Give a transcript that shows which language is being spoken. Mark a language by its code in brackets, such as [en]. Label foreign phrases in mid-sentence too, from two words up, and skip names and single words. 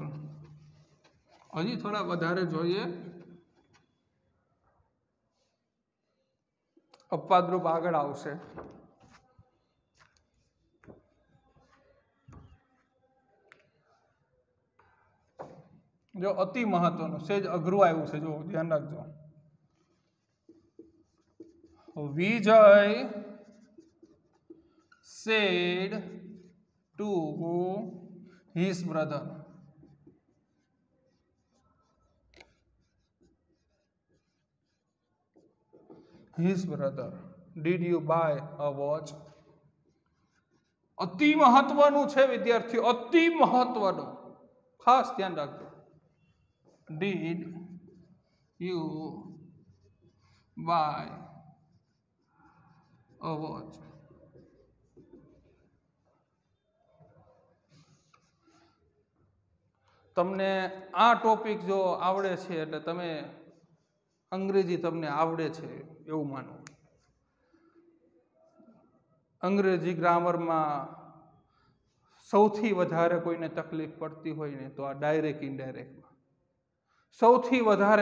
[gu] હજી થોડા વધારે જોઈએ. અપવાદરૂપ આગળ આવશે. જો અતિ મહત્વનું સેજ અઘરું આવ્યું છે, જો ધ્યાન રાખજો. [en] વિજય said to his brother. Did you buy a watch? [gu] અતિ મહત્વનું છે વિદ્યાર્થીઓ, અતિ મહત્વનું. ખાસ ધ્યાન રાખજો. [en] Did you buy a watch? [gu] તમને આ ટોપિક જો આવડે છે એટલે તમે અંગ્રેજી તમને આવડે છે એવું માનો. અંગ્રેજી ગ્રામરમાં સૌથી વધારે કોઈને તકલીફ પડતી હોય ને તો આ [en] direct indirect [gu] સૌથી વધારે.